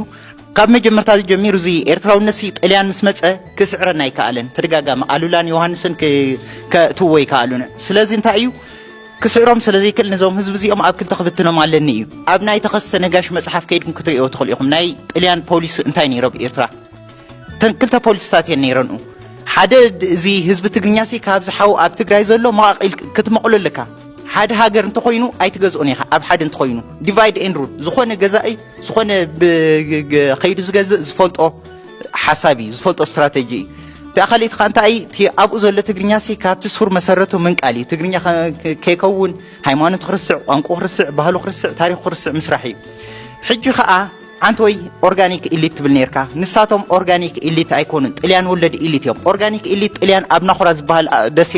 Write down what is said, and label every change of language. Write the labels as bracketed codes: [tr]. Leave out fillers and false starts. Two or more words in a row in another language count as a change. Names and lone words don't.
[ti] ካብ መጀመርታ ጀሚሩ እዚ ኤርትራውነት ጣልያን ምስ መፀ ክስዕረና ይከኣለን። ተደጋጋሚ ኣሉላን ዮሃንስን ከእትዎ ይከኣሉን። ስለዚ እንታይ እዩ ክስዕሮም ስለዘይክእል ነዞም ህዝቢ እዚኦም ኣብ ክልተ ክብትኖም ኣለኒ እዩ። ኣብ ናይ ተኸስተ ነጋሽ መፅሓፍ ከይድኩም ክትሪእዎ ትኽእሉ ኢኹም። ናይ ጣልያን ፖሊስ እንታይ ነይሮም ኤርትራ ክልተ ፖሊስታት እየን ነይረንኡ። ሓደ እዚ ህዝቢ ትግርኛ ካብ ዝሓው ኣብ ትግራይ ዘሎ መቃቂል ክትመቕሎ ኣለካ። ሓደ ሃገር እንተኮይኑ ኣይትገዝኦን ኢኻ። ኣብ ሓደ እንተኮይኑ [en] divide and rule [ti] ዝኾነ ገዛኢ ዝኾነ ከይዱ ዝገዝእ ዝፈልጦ ሓሳብ እዩ፣ ዝፈልጦ ስትራቴጂ እዩ። ተኻሊት ካንታይ ኣብኡ ዘሎ ትግርኛ ካብቲ ሱር መሰረቱ ምንቃል እዩ። ትግርኛ ከይከውን ሃይማኖት ክርስዕ፣ ቋንቋ ክርስዕ፣ ባህሉ ክርስዕ፣ ታሪክ ክርስዕ ምስራሕ እዩ። ሕጂ ከዓ አንተ ወይ [en] organic elite [ti] ትብል ነርካ። ንሳቶም [en] organic elite [ti] ኣይኮኑን፣ ጣልያን ወለድ ኢሊት እዮም። [en] organic elite [ti] ጣልያን ኣብ ናኹራ ዝበሃል ደሴት